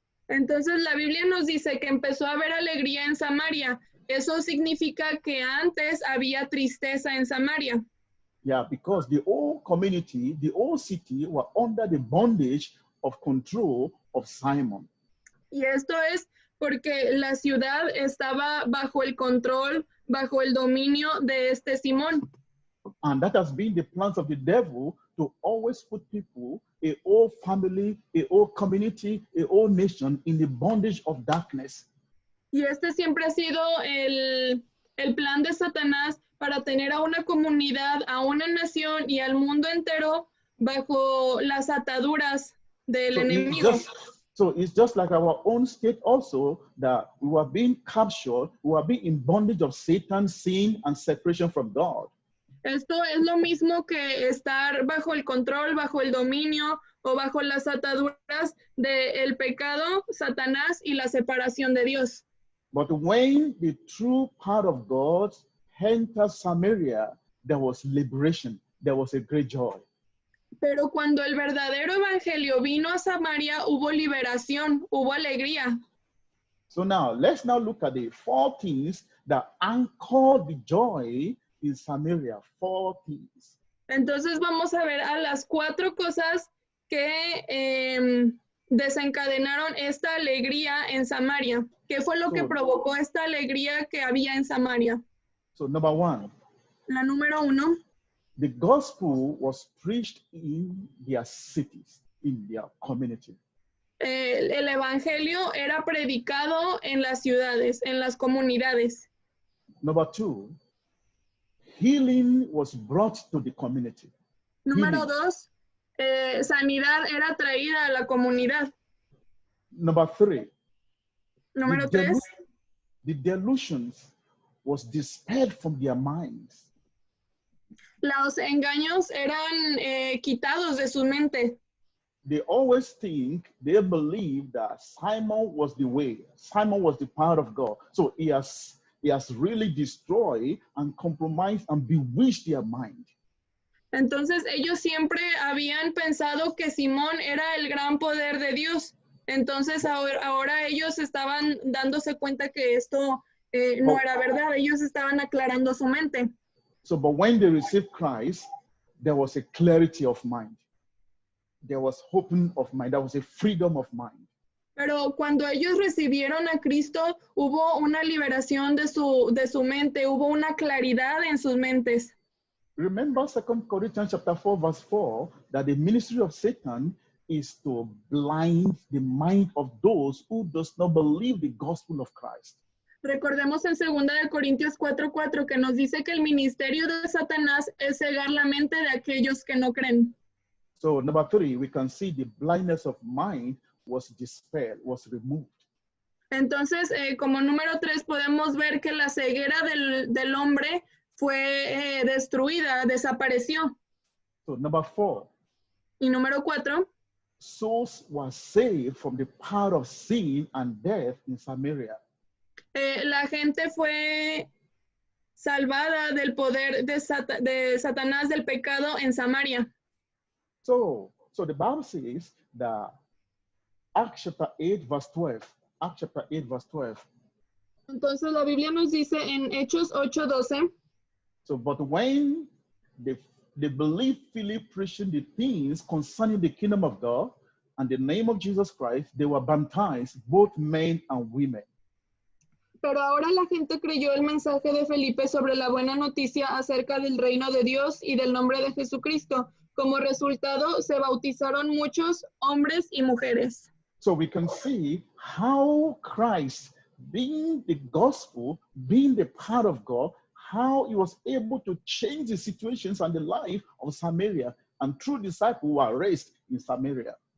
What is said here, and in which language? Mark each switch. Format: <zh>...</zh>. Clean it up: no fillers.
<es>Entonces, la Biblia nos dice que empezó a haber alegría en Samaria. Eso significa que antes había tristeza en Samaria.</es> <en>Yeah, because the whole community, the whole city were under the bondage of control of Simon.</en> <es>Y esto es porque la ciudad estaba bajo el control, bajo el dominio de este Simón.</es> <en>And that has been the plans of the devil to always put people, a whole family, a whole community, a whole nation in the bondage of darkness.</en> <es>Y este siempre ha sido el plan de Satanás para tener a una comunidad, a una nación y al mundo entero bajo las ataduras del enemigo.</es> <en>So it's just like our own state also, that we were being captured, we were being in bondage of Satan, sin, and separation from God.</en> <es>Esto es lo mismo que estar bajo el control, bajo el dominio o bajo las ataduras del pecado, Satanás y la separación de Dios.</es> <en>But when the true power of God entered Samaria, there was liberation, there was a great joy.</en> <es>Pero cuando el verdadero evangelio vino a Samaria, hubo liberación, hubo alegría.</es> <en>So now, let's now look at the 4 things that anchored the joy in Samaria. 4 things.</en> <es>Entonces vamos a ver a las 4 cosas que desencadenaron esta alegría en Samaria. ¿Qué fue lo que provocó esta alegría que había en Samaria?</es> <en>So number 1.</en> <es>La número 1.</es> <en>The gospel was preached in their cities, in their community.</en> <es>El evangelio era predicado en las ciudades, en las comunidades.</es> <en>Number 2, healing was brought to the community.</en> <es>Número 2, sanidad era traída a la comunidad.</es> <en>Number 3,</en> <es>Número 3,</es> <en>the delusions was dispelled from their minds.</en> <es>Los engaños eran quitados de su mente.</es> <en>They always think, they believe that Simon was the way, Simon was the power of God. So he has really destroyed and compromised and bewitched their mind.</en> <es>Entonces ellos siempre habían pensado que Simón era el gran poder de Dios. Entonces ahora ellos estaban dándose cuenta que esto no era verdad. Ellos estaban aclarando su mente.</es> <en>So, but when they received Christ, there was a clarity of mind. There was open of mind. There was a freedom of mind.</en> <es>Pero cuando ellos recibieron a Cristo, hubo una liberación de su mente, hubo una claridad en sus mentes.</es> <en>Remember 2 Corinthians chapter 4, verse 4, that the ministry of Satan is to blind the mind of those who does not believe the gospel of Christ.</en> <es>Recordemos en 2 Corintios 4:4 que nos dice que el ministerio de Satanás es cegar la mente de aquellos que no creen.</es> <en>So number 3, we can see the blindness of mind was dispelled, was removed.</en> <es>Entonces, como número 3, podemos ver que la ceguera del hombre fue destruida, desapareció.</es> <en>So number 4,</en> <es>y número 4,</es> <en>souls were saved from the power of sin and death in Samaria.</en> <es>La gente fue salvada del poder de Satanás, del pecado en Samaria.</es> <en>So the Bible says that Acts chapter 8, verse 12. Acts chapter 8, verse 12.</en> <es>Entonces la Biblia nos dice en Hechos 8:12.</es> <en>So, but when they believed Philip preaching the things concerning the kingdom of God and the name of Jesus Christ, they were baptized, both men and women.</en> <es>Pero ahora la gente creyó el mensaje de Felipe sobre la buena noticia acerca del reino de Dios y del nombre de Jesucristo. Como resultado, se bautizaron muchos hombres y mujeres.</es> <en>So we can see how Christ, being the gospel, being the power of God, how he was able to change the situations and the life of Samaria, and true disciples were raised in Samaria.</en>